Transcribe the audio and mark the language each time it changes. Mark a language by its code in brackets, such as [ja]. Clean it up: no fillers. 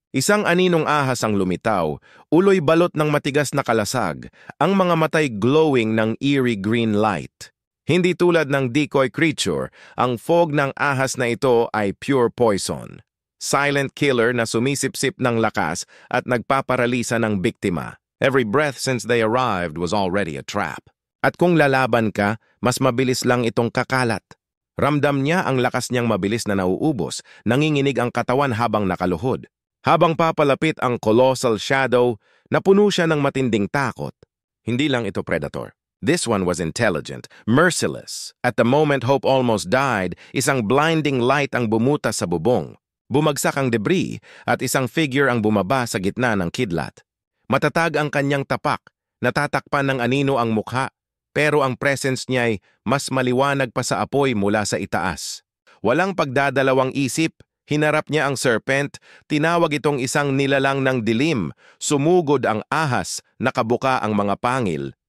[tl] Isang aninong ahas ang lumitaw, uloy balot ng matigas na kalasag, ang mga matay glowing ng [en] eerie green light. [tl] Hindi tulad ng decoy creature, ang fog ng ahas na ito ay pure poison. [en] Silent killer [tl] na sumisipsip ng lakas at nagpaparalisa ng biktima. [en] Every breath since they arrived was already a trap. [tl] At kung lalaban ka, mas mabilis lang itong kakalat. Ramdam niya ang lakas niyang mabilis na nauubos, nanginginig ang katawan habang nakaluhod. Habang papalapit ang [en] colossal shadow, [tl] napuno siya ng matinding takot. Hindi lang ito predator. [en] This one was intelligent, merciless. At the moment Hope almost died, [tl] isang [en] blinding light [tl] ang bumuta sa bubong. Bumagsak ang debris at isang figure ang bumaba sa gitna ng kidlat. Matatag ang kanyang tapak, natatakpan ng anino ang mukha. Pero ang presence niya ay mas maliwanag pa sa apoy mula sa itaas. Walang pagdadalawang isip, hinarap niya ang serpent, tinawag itong isang nilalang ng dilim, sumugod ang ahas, nakabuka ang mga pangil.